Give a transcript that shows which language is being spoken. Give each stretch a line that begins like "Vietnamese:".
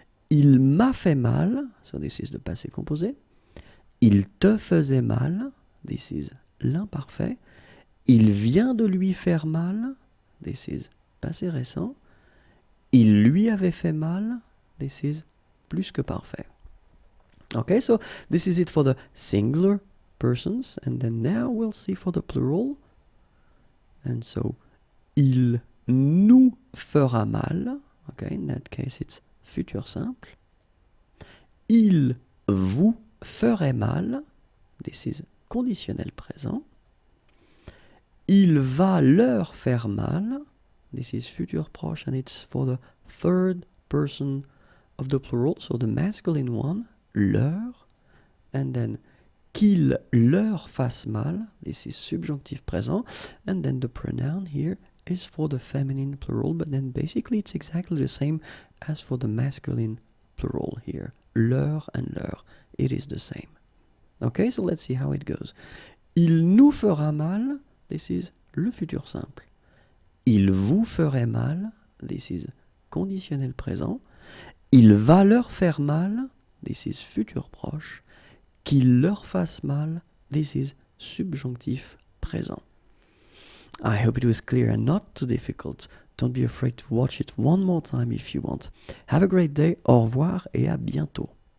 French: Il m'a fait mal,
English: so this is the
French: passé composé. Il te faisait mal,
English: this is
French: l'imparfait. Il vient de lui faire mal,
English: this is
French: passé récent. Il lui avait fait mal,
English: this is
French: plus que parfait.
English: Okay, so this is it for the singular persons, and then now we'll see for the plural. And so,
French: il nous fera mal.
English: Okay, in that case it's futur simple.
French: Il vous ferait mal.
English: This is conditionnel présent.
French: Il va leur faire mal.
English: This is futur proche, and it's for the third person of the plural, so the masculine one, leur, and then
French: qu'il leur fasse mal,
English: this is subjonctif présent, and then the pronoun here is for the feminine plural, but then basically it's exactly the same as for the masculine plural here, leur and leur, it is the same. Okay, so let's see how it goes.
French: Il nous fera mal,
English: this is
French: le futur simple. Il vous ferait mal,
English: this is
French: conditionnel présent. Il va leur faire mal,
English: this is
French: futur proche. qu'il leur fasse mal.
English: This is
French: subjonctif présent.
English: I hope it was clear and not too difficult. Don't be afraid to watch it one more time if you want. Have a great day.
French: Au revoir et à bientôt.